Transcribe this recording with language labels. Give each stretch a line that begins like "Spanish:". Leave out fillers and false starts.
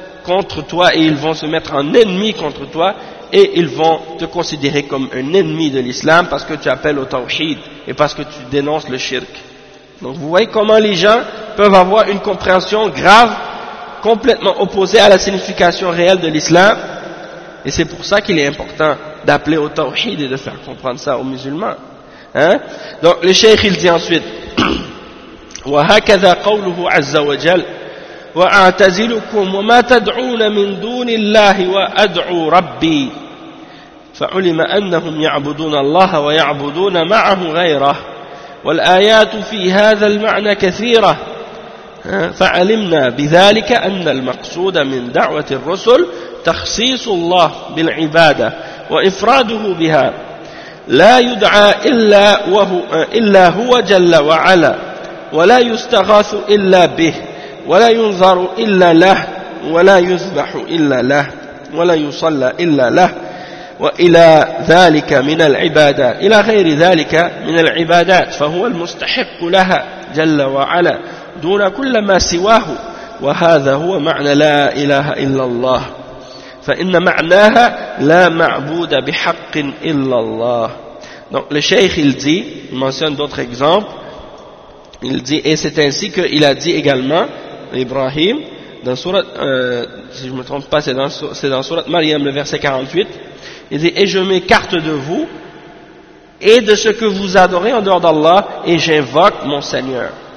French: contre toi et ils vont se mettre en ennemi contre toi et ils vont te considérer comme un ennemi de l'islam parce que tu appelles au tawhid et parce que tu dénonces le shirk. Donc vous voyez comment les gens peuvent avoir une compréhension grave complètement opposée à la signification réelle de l'islam. Et c'est pour ça qu'il est important d'appeler au tawhid et de faire comprendre ça aux musulmans. Hein? Donc le cheikh il dit
Arabic: ensuite وَهَكَذَا قَوْلُهُ عَزَّ وَجَلْ وَأَعْتَزِلُكُمْ وَمَا تَدْعُونَ مِنْ دُونِ اللَّهِ وَأَدْعُوا رَبِّي فَعُلِمَ أَنَّهُمْ يَعْبُدُونَ اللَّهَ وَيَعْبُدُونَ مَعَهُ غَيْرَهُ والآيات في هذا المعنى كثيرة فعلمنا بذلك أن المقصود من دعوة الرسل تخصيص الله بالعبادة وإفراده بها لا يدعى إلا هو جل وعلا ولا يستغاث إلا به ولا ينظر إلا له ولا يذبح إلا له ولا يصلى إلا له وإلى ذلك من العبادات إلى غير ذلك من العبادات فهو المستحق لها جل وعلا دون كل ما سواه وهذا هو معنى لا إله إلا الله فإن معناها لا معبود بحق إلا الله.
French: Donc le cheikh il dit, il mentionne d'autres exemples, il dit, et c'est ainsi qu'il a dit également Ibrahim dans surat, si je me trompe pas, c'est dans surat Maryam, le verset 48. Il dit, et je m'écarte de vous et de ce que vous adorez en dehors d'Allah et j'invoque mon Seigneur.